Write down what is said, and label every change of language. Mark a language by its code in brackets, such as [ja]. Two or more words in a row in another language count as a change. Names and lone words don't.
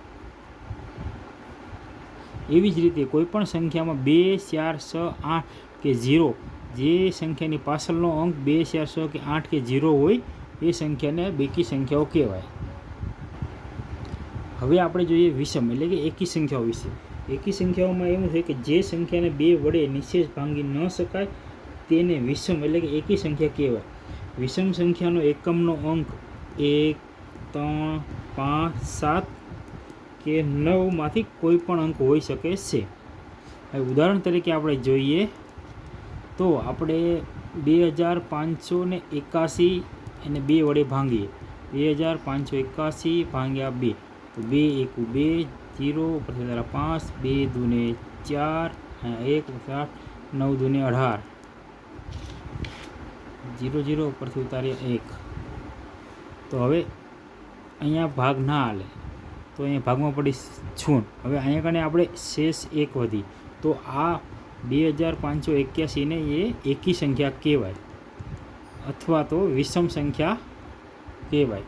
[gu] એવી જ રીતે કોઈપણ સંખ્યામાં 2, 4, 6, 8 કે 0 જે સંખ્યાની પાછળનો અંક 2, 4, 6 કે 8 કે 0 હોય એ સંખ્યાને બેકી સંખ્યાઓ કહેવાય। હવે આપણે જોઈએ વિષમ એટલે કે એકી સંખ્યાઓ વિશે। એકી સંખ્યાઓમાં એવું છે કે જે સંખ્યાને 2 વડે નિશેષ ભાંગી ન શકાય તેને વિષમ એટલે કે એકી સંખ્યા કહેવાય। વિષમ સંખ્યાનો એકમનો અંક 1, 3, 5, 7 કે 9 માંથી કોઈપણ અંક હોઈ શકે છે। ઉદાહરણ તરીકે આપણે જોઈએ તો આપણે 2581 એને 2 વડે ભાંગીએ। 2581 ભાગ્યા 2, તો 2 એકૂ 2, 0 ઉપરથી 5, 2 દૂને 4, 1 8, 9 દૂને 18, 0 0 ઉપરથી ઉતારીએ 1। તો હવે અહીંયા ભાગ ના હાલે તો અહીંયા ભાગમાં પડી 0। હવે અહીંયા કને આપણે શેષ 1 વધી, તો આ 2581 ને એ એકી સંખ્યા કહેવાય અથવા તો વિષમ સંખ્યા કહેવાય।